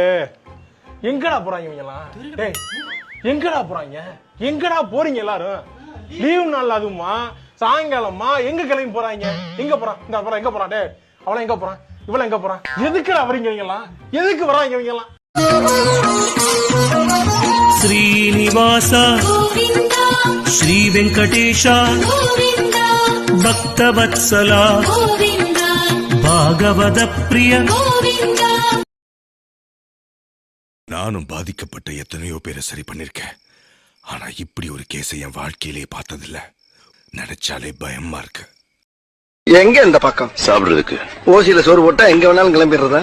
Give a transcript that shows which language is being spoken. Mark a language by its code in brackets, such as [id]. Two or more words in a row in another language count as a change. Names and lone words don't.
[ta] எங்கடா போறாங்க இவங்கலாம்? டேய் எங்கடா போறாங்க? எங்கடா போறீங்க எல்லாரும்? லீவு நாள் அதுமா சாயங்காலமா எங்க கிளம்பி போறாங்க? எங்க போறான்? இந்த போறான் எங்க போறான்? டேய் அவள எங்க போறான்? இவள எங்க போறான்? எதுக்குடா வரீங்க இவங்கலாம்? எதுக்கு வராங்க இவங்கலாம்? [te] శ్రీనివాస శ్రీ వెంకటేశ భక్తవత్సల భాగవత ప్రియ. [ta] நானும் பாதிக்கப்பட்ட எத்தனையோ பேரை சரி பண்ணிருக்கேன். ஆனா இப்படி ஒரு கேஸை என் வாழ்க்கையிலே பார்த்ததில்ல. நினைச்சாலே பயமா இருக்கு. எங்க இந்த பக்கம் சாப்பிடுறதுக்கு ஓசியில சோறு போட்டா எங்க வேணாலும் கிளம்பிடுறதா?